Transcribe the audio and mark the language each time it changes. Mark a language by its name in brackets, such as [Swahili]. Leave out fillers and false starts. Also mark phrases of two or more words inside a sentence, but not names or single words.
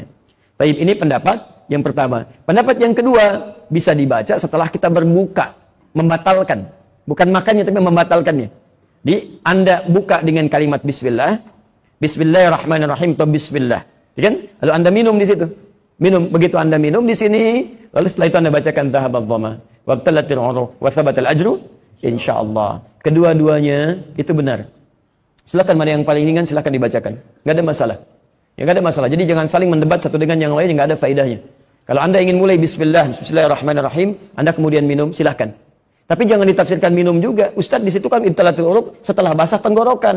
[Indonesian] Baik, ini pendapat yang pertama. Pendapat yang kedua, bisa dibaca setelah kita berbuka, membatalkan. Bukan makannya, tapi membatalkannya. Di Anda buka dengan kalimat bismillah, bismillahirrahmanirrahim, atau bismillah. Ya kan? Lalu Anda minum di situ. Minum, begitu Anda minum di sini, lalu setelah itu Anda bacakan [Arabic] ذهب الظمأ وابتلت العروق وثبت الأجر, [Indonesian] insyaallah. Kedua-duanya itu benar. Silakan mana yang paling ringan, silakan dibacakan. Enggak ada masalah. Ya, enggak ada masalah. Jadi jangan saling mendebat satu dengan yang lain, enggak ada faedahnya. Kalau Anda ingin mulai bismillahirrahmanirrahim, Anda kemudian minum, silakan. Tapi jangan ditafsirkan minum juga. Ustaz, di situ kan [Arabic] ابتلت العروق [Indonesian] setelah basah tenggorokan.